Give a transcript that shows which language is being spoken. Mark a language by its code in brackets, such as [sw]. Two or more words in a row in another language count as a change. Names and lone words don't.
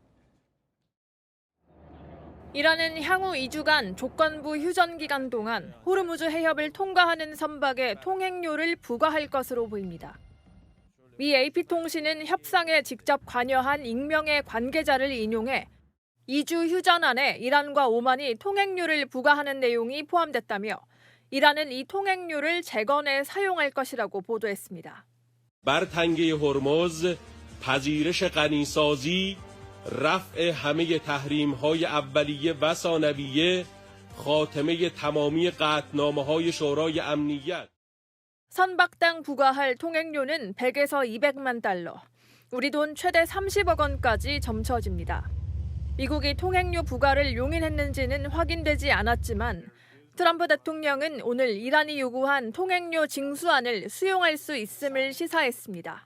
[ko] 이란은 향후 2주간 조건부 휴전 기간 동안 호르무즈 해협을 통과하는 선박에 통행료를 부과할 것으로 보입니다. 미 AP통신은 협상에 직접 관여한 익명의 관계자를 인용해 2주 휴전 안에 이란과 오만이 통행료를 부과하는 내용이 포함됐다며 이란은 이 통행료를 재건에 사용할 것이라고 보도했습니다. [fa] بر تنگه هرمز پذیرش غنیسازی رفع همه تحریم‌های اولیه و ثانویه خاتمه تمامی قطعنامه‌های شورای امنیت [ko] 선박당 부과할 통행료는 100에서 200만 달러, 우리 돈 최대 30억 원까지 점쳐집니다. 미국이 통행료 부과를 용인했는지는 확인되지 않았지만 트럼프 대통령은 오늘 이란이 요구한 통행료 징수안을 수용할 수 있음을 시사했습니다.